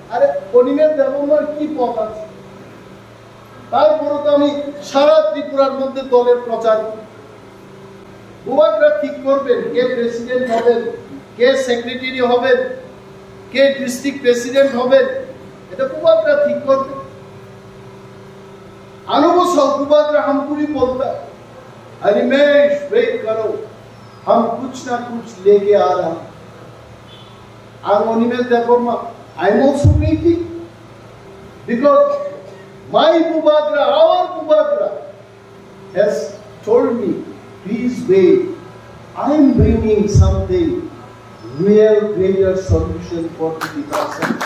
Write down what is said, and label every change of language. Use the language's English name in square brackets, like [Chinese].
[Bangla] আরে অনিমেষ দেববর্মার কি পদ আছে? তারপরে তো আমি সারা ত্রিপুরার মধ্যে দলের প্রচার, বুবাগ্রা ঠিক করবেন কে প্রেসিডেন্ট হবেন, কে সেক্রেটারি হবেন, কে ডিস্ট্রিক্ট প্রেসিডেন্ট হবেন, এটা বুবাগ্রা ঠিক করবেন। [Hindi] अनुभव बुबाग्रा हमको भी बोलता है, अनिमेश वेट करो, हम कुछ ना कुछ लेके आ रहा हैं। [English] Animesh therefore I am also waiting because my Bubagra, our Bubagra has told me, please wait, I am bringing something real greater solution for the Tiprasa.